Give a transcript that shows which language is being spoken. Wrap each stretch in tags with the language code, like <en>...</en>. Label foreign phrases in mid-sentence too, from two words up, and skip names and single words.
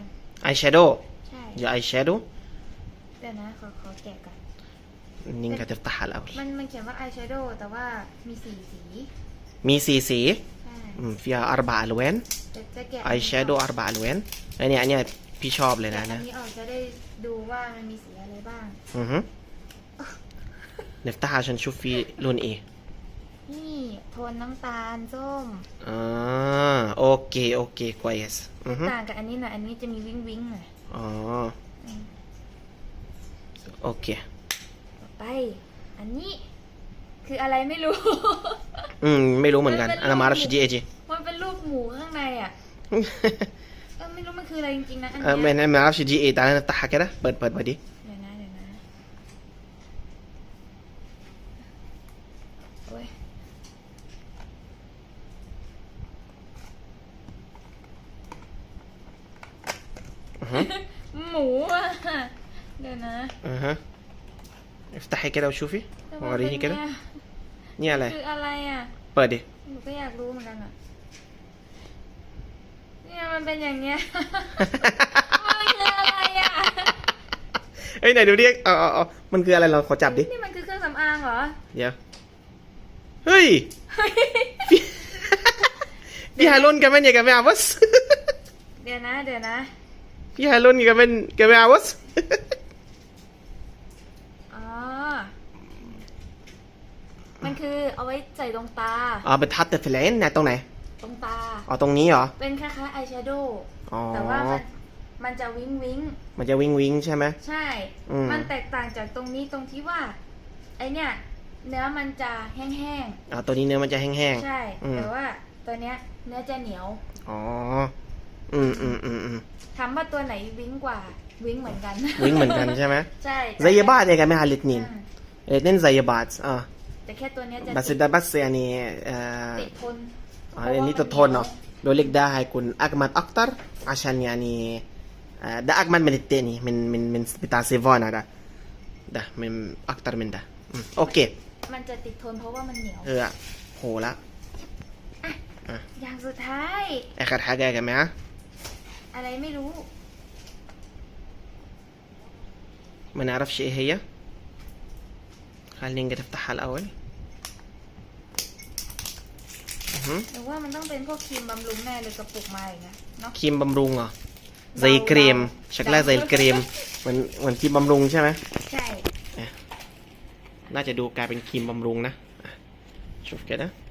<th>eyeshadow ใช่</th> <ar>دي eyeshadow</ar> <th>เดี๋ยวนะขอแกะก่อน</th> <ar>نينجا تفتحها الأول</ar> <th>มันเขียนว่าอายแชโดว์แต่ว่ามี4 สี มีสี ใช่</th> <ar>فيها 4 ألوان</ar> <th>จะแกะ</th> <ar>eyeshadow 4 ألوان.</ar> <th>อันเนี้ยพี่ชอบเลยนะ อันนี้ออกจะได้ดูว่ามันมีสีอะไรบ้าง</th> <ar>อือฮึ نفتحها عشان نشوف في لون ايه.</ar> <th>นี่โทนน้ำตาลส้ม</th> <ar>اوكي كويس.</ar> <th>ต่างกับอันนี้หน่อยอันนี้จะมีวิ้งวิ้งหน่อย</th> <ar>اوكي</ar> <th>ต่อไป อันนี้คืออะไรไม่รู้ ไม่รู้เหมือนกัน</th> <ar>انا ما اعرفش دي ايه دي</ar> <th>มันเป็นรูปหมูข้างในอ่ะ ไม่รู้มันคืออะไรจริงๆนะอัน</th> <ar>انا</ar> <th>เนี้ย</th> <ar>ما اعرفش دي ايه. تعالى نفتحها كده.</ar> <th>ปิดมาดิ เดี๋ยวนะโอ้ยหมูอ่ะเดี๋ยวนะ</th> <ar>اها افتحي كده وشوفي</ar> <th>แต่ว่า</th> <ar>وريني</ar> <th>เป็น</th> <ar>كده</ar> <th>ไง นี่อะไร คืออะไรอ่ะ เปิดดิ หนูก็อยากรู้เหมือนกันอ่ะเนี่ยมันเป็นอย่างเงี้ย มันคืออะไรอ่ะ เอ้ยไหนดูดิเอามันคืออะไรเราขอจับดิ นี่มันคือเครื่องสำอางเหรอ เดี๋ยวเฮ้ย</th> <ar>في هالون كمان يا جماعة بص.</ar> <th>เดี๋ยวนะ</th> <ar>في هالون كمان جماعة بص.</ar> <th>อ๋อ มันคือเอาไว้ใส่ตรงตา</th> <ar>بتحط في العين</ar> <th>เนี่ยตรงไหน ตรงตา ตรงนี้เหรอ เป็นคล้ายๆอายแชโดว์ อ๋อ แต่ว่ามันจะวิ้งวิ้ง มันจะวิงใช่ไหม ใช่ มันแตกต่างจากตรงนี้ตรงที่ว่า ไอเนี่ยเนื้อมันจะแห้ง ตัวนี้เนื้อมันจะแห้ง ๆ ใช่ แต่ว่าตัวเนี้ยเนื้อจะเหนียว ๆอ๋อ ถามว่าตัวไหนวิ้งกว่า วิ้งเหมือนกัน วิงเหมือนกันใช่ไหม ใช่</th> <ar>زي بعض يا جماعة الاتنين</ar> <th>อืม</th> <ar>الاتنين زي بعض</ar> <th>แต่แค่ตัวเนี้ยจะ</th> <ar>بس ده بس يعني</ar> <th>ติดทน อันนี้ตัวทนเนาะ</th> <ar>بيقول لك ده هيكون أجمد أكتر عشان يعني ده أجمد من التاني من بتاع سيفانا ده من أكتر من ده. أوكي</ar> <th>มันจะติดทนเพราะว่ามันเหนียว โหละ อย่างสุดท้าย</th> <ar>آخر حاجة يا جماعة</ar> <th>อะไรไม่รู้</th> <ar>ما نعرفش إيه هي. خلينا نيجي تفتحها الأول.</ar> <th>หรือว่ามันต้องเป็นพวกครีมบำรุงแน่เลยกระปุกมาอย่างเงี้ยเนาะ ครีมบำรุงเหรอ</th> <ar>زي كريم شكلها زي الكريم</ar> <th>เหมือนครีมบำรุงใช่ไหม ใช่ น่าจะดูกลายเป็นครีมบำรุงนะชมกันนะ</th>